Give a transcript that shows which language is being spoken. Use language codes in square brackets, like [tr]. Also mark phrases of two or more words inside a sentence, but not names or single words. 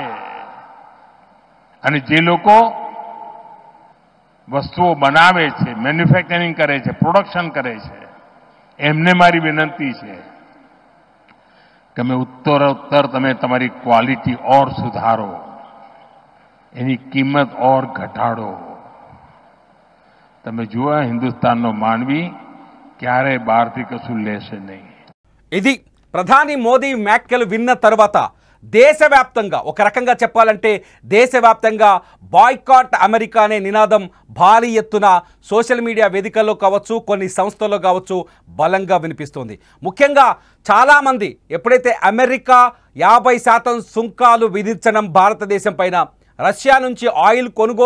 [gu] અને જે લોકો વસ્તુઓ બનાવે છે, મેન્યુફેક્ચરિંગ કરે છે, પ્રોડક્શન કરે છે, એમને મારી વિનંતી છે કે તમે ઉત્તરોત્તર તમે તમારી ક્વોલિટી ઓર સુધારો, એની કિંમત ઓર ઘટાડો. તમે જુઓ હિન્દુસ્તાનનો માનવી ક્યારે બહારથી કશું લેશે નહીં. [te] ఇది ప్రధాని మోదీ వ్యాఖ్యలు విన్న తర్వాత దేశవ్యాప్తంగా, ఒక రకంగా చెప్పాలంటే దేశవ్యాప్తంగా బాయ్కాట్ అమెరికా అనే నినాదం భారీ ఎత్తున [en] social media [te] వేదికల్లో కావచ్చు, కొన్ని సంస్థల్లో కావచ్చు బలంగా వినిపిస్తుంది. ముఖ్యంగా చాలామంది ఎప్పుడైతే అమెరికా 50% సుంకాలు విధించడం భారతదేశం పైన, రష్యా నుంచి ఆయిల్ కొనుగోలు